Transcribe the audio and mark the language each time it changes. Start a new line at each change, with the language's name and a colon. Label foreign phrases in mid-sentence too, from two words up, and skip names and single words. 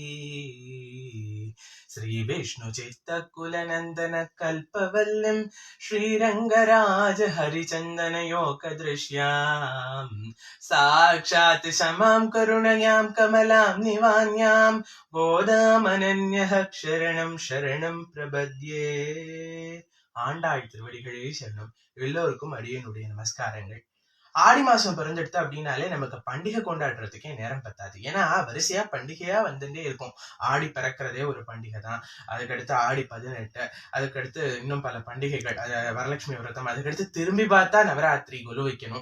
Sanskrit: श्रीविष्णुचित्तकुलनन्दन कल्पवल्लीं श्रीरङ्गराज हरिचन्दनयोगदृश्यां साक्षात् क्षमां करुणयां कमलां निवान्यां गोदामनन्यः शरणं शरणं प्रपद्ये.
Tamil: ஆண்டாள் திருவடிகளே சரணம். எல்லோருக்கும் அடியனுடைய நமஸ்காரங்கள். ஆடி மாசம் பிறந்துடுத்து அப்படின்னாலே நமக்கு பண்டிகை கொண்டாடுறதுக்கே நேரம் பத்தாது. ஏன்னா வரிசையா பண்டிகையா வந்துட்டே இருக்கும். ஆடி பிறக்கிறதே ஒரு பண்டிகை தான். அதுக்கடுத்து ஆடி 18, அதுக்கடுத்து இன்னும் பல பண்டிகைகள், வரலட்சுமி விரதம், அதுக்கடுத்து திரும்பி பார்த்தா நவராத்திரி, கொலு வைக்கணும்.